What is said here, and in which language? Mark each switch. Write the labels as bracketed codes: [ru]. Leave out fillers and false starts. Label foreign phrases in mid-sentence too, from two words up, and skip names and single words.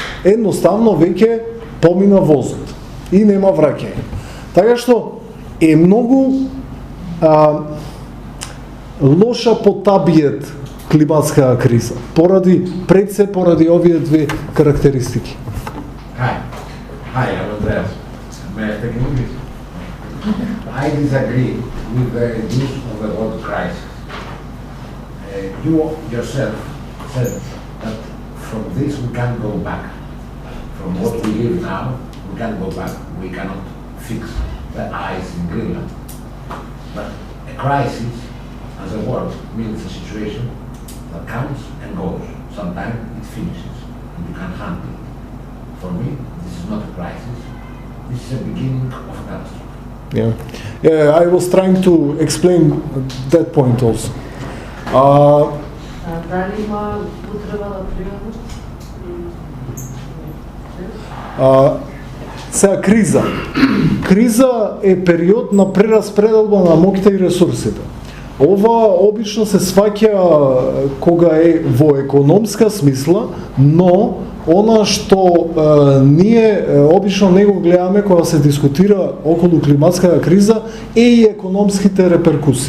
[mk] Едноставно веќе помина возот и нема враќање. Така што е многу лоша потабиет климатска криза, пред се поради овие две карактеристики. [en] Hi, I'm Andreas. May I speak in English? I disagree with the use of the word crisis. You yourself said that from this we can't go back. From what we live now, we can't go back. We cannot fix the ice in Greenland. But a crisis, as a word, means a situation that comes and goes. Sometimes it finishes, and you can handle it. For me, this is not a crisis. This is a beginning of a catastrophe. Yeah, I was trying to explain that point also. [mk] Дали има употреба на примерност? Сега криза е период на прераспределба на моките и ресурсите. Ова обично се сваќа кога е во економска смисла, но она што ние обично не го гледаме кога се дискутира околу климатската криза е и економските реперкусии.